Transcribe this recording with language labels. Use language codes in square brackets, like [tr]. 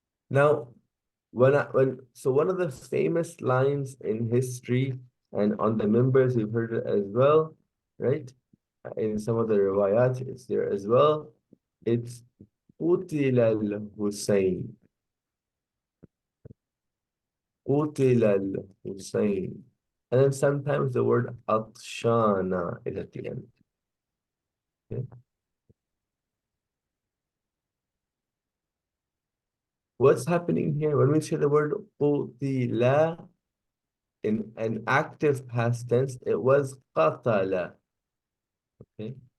[en] Now, so one of the famous lines in history and on the members, you've heard it as well, right? In some of the riwayat, it's there as well. It's [ar] قتل الحسين. قتل الحسين. [en] And then sometimes the word atshana is at the end. Okay? What's happening here? When we say the word قتل in an active past tense, it was قتل. Okay?